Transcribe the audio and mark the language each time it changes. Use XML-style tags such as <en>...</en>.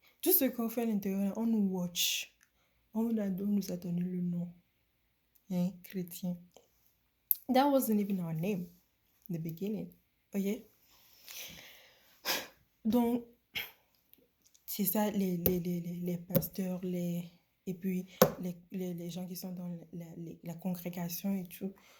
<fr>Tout ce qu'on fait à l'intérieur, on nous watch. On nous a donné le nom. Hein? Chrétien.</fr> <en>That wasn't even our name in the beginning. Ok?</en> <fr>Donc, c'est ça, les pasteurs, et puis les gens qui sont dans la congrégation et tout.</fr>